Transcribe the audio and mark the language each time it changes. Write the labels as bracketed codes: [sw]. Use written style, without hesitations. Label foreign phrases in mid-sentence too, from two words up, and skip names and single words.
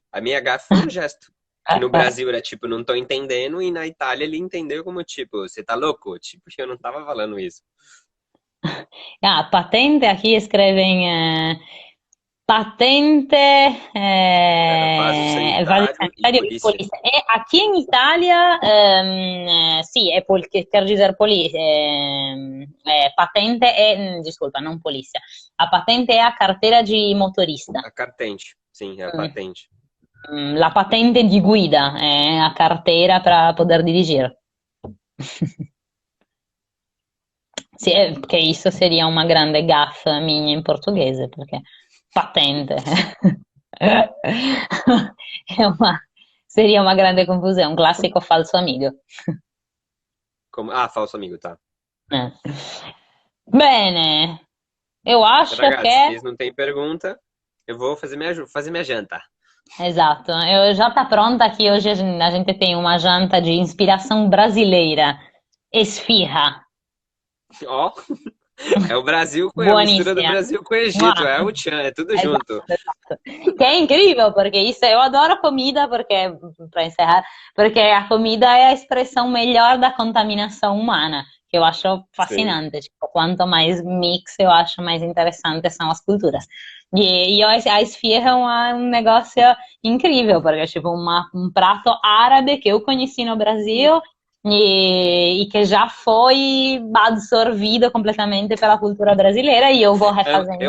[pt] A minha gafe foi um gesto. Que no Brasil era tipo, não tô entendendo, e na Itália ele entendeu como tipo, você tá louco? Tipo, eu não tava falando isso. Ah, patente, aqui escrevem patente, Vaso vaso sanitário e [it] sanitario e [pt] polícia. polizia. E aqui [it] in Italia, sì, che [pt] quer dizer patente è, desculpa, [it] non polizia. [pt] A patente è a carteira de motorista. A cartente, sim, é a Mm. patente. [it] La patente di guida è [pt] a carteira para poder dirigir. [it] Sì, che [pt] isso seria uma grande gaffe minha [it] in portoghese, perché [pt] patente è seria uma grande confusão, um clássico falso amigo. Falso amigo, tá. Eh. Bene, eu acho Ragazzi, que, se não tem pergunta, eu vou fazer minha janta. esatto, eu já tá pronta aqui hoje a gente tem uma janta de inspiração brasileira, esfirra, Ó, é o Brasil, é a mistura do buonissima. Brasil com o Egito, Mua. é o Tchan, é tudo Esatto, junto. esatto. [it] Che è [pt] incrível, porque isso, eu adoro comida, porque, para encerrar, porque a comida é a expressão melhor da contaminação humana, que eu acho Sim, fascinante. Tipo, quanto mais mix, eu acho mais interessante são as culturas. A esfirra é um negócio incrível, porque é tipo um prato árabe que eu conheci no Brasil e que já foi absorvido completamente pela cultura brasileira e eu vou refazendo